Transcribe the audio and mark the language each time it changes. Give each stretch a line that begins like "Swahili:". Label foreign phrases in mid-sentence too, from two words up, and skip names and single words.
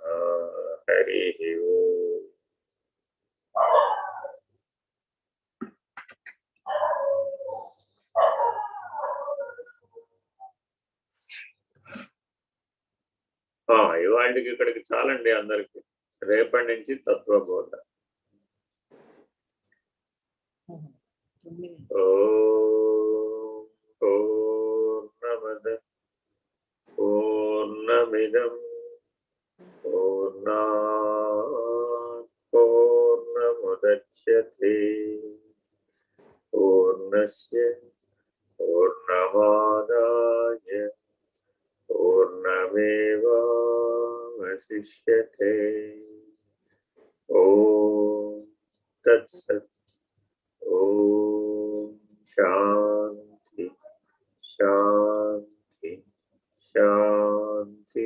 Telugu: హరి ఓం. ఇవాళకి ఇక్కడికి చాలండి అందరికి. రేపటి నుంచి తత్వబోధ.
Sanskrit: పూర్ణమద పూర్ణమిదం పూర్ణాత్ పూర్ణముదచ్యతే పూర్ణస్య పూర్ణమాదాయ పూర్ణమేవావశిష్యతే. ఓం తత్సత్. ఓం శాంతి శాంతి శాంతి.